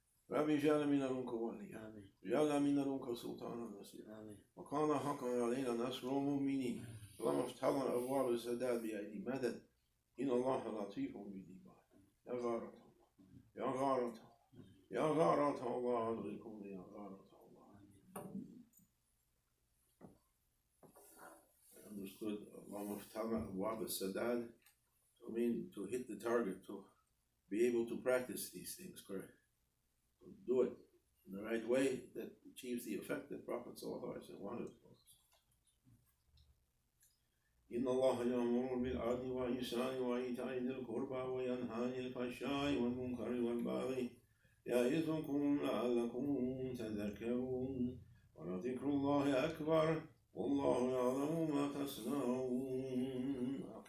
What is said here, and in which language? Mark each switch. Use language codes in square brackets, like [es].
[ar] رب اجعل من لدنك وليا اجعل من لدنك سلطانا نصيرا وكان حقا علينا نصر المؤمنين. اللهم افتح لنا أبواب السداد بأيدي مدد إن الله لطيف بالعباد. يا غارة الله يا غارة يا غارة الله أدركم يا غارة الله. [en] I understood [ar] اللهم افتح لنا أبواب السداد [en] to mean to hit the target, to be able to practice these things correct. Do it in the right way that achieves the effect that Prophet ﷺ wanted. [ar] إن الله يأمر بالعدل والإحسان وإيتاء ذي القربى وينهى عن الفحشاء والمنكر والبغي يعظكم لعلكم تذكرون. ولذكر الله أكبر والله يعلم ما تصنعون.